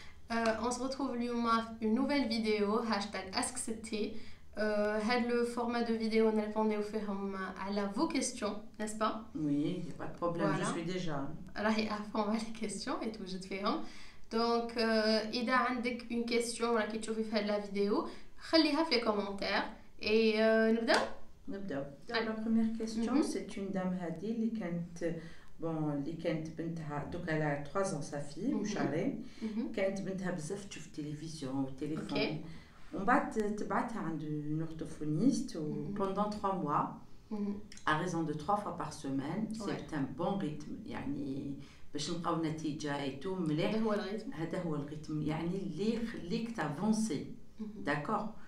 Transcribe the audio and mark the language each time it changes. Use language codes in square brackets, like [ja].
[fr] On se retrouve pour une nouvelle vidéo, hashtag AskCT. Le format de vidéo, on répond à vos questions, n'est-ce pas? Oui, il n'y a pas de problème, voilà. Je suis déjà. [ar] راهي أعرفهم على [fr] les questions et [ar] توجد فيهم. Donc, إذا عندك [fr] une question [ar] ولا كي تشوفي في هذه [fr] la vidéo, [ar] خليها في [fr] les commentaires et [ar] نبدأ. [fr] La première question, c'est une dame Hadi [ar] اللي كانت بنتها دوك على [fr] 3 ans sa fille [ar] وشهرين كانت بنتها بزاف تشوف التلفزيون والتليفون ومن بعد تبعتها عند [fr] une orthophoniste pendant 3 mois à raison de 3 fois par semaine. C'est un bon rythme [ar] يعني باش نلقاو نتيجه ايتو مليح. هذا هو الريتم يعني اللي يخليك تافونسي داكور.